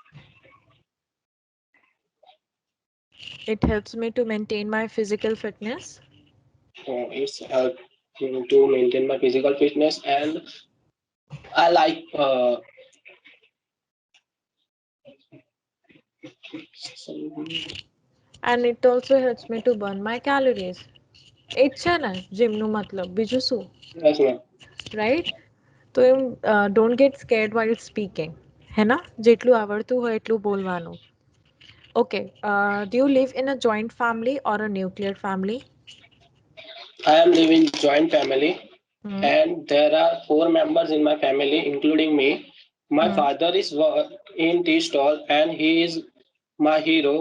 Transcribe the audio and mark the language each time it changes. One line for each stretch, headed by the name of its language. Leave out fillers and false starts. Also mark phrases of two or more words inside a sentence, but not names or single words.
English: It helps me to maintain my physical fitness. it's help to maintain my physical fitness, and I like And it also helps me to burn my calories.
Gujarati: એ જ છે ને જીમનું મતલબ બીજું શું?
English: yes, ma'am. રાઈટ?
Gujarati: તો એમ
English: don't get scared while speaking.
Gujarati: હે ના? જેટલું આવડતું હોય એટલું બોલવાનું. ઓકે.
English: Do you live in a joint family or a nuclear family? I am living joint family, Hmm. and there are four members in my family, including me. My Hmm. father is in tea stall, and he is my hero.